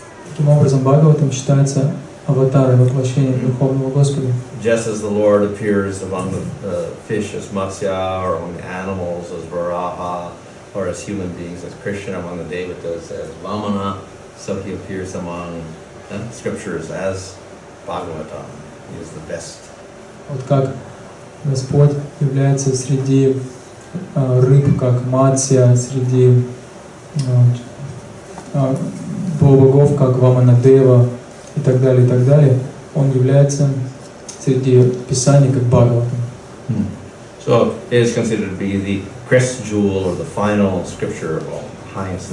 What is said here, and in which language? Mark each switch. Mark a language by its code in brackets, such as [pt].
[ru] Таким образом, Бхагаватам считается аватаром воплощения Верховного Господа. [en] Just as the Lord appears among the fish as Matsya, or among the animals as Varaha, or as human beings as Krishna, among the Devatas as Vamana, so he appears among scriptures as Bhagavatam. He is the best. [ru] Вот как Господь является среди рыб, как Матсия, среди богов, как Ваманадева и так далее, он является среди писаний, как Бхагаватам. [en] So it is considered to be the crest jewel or the final scripture of all, highest.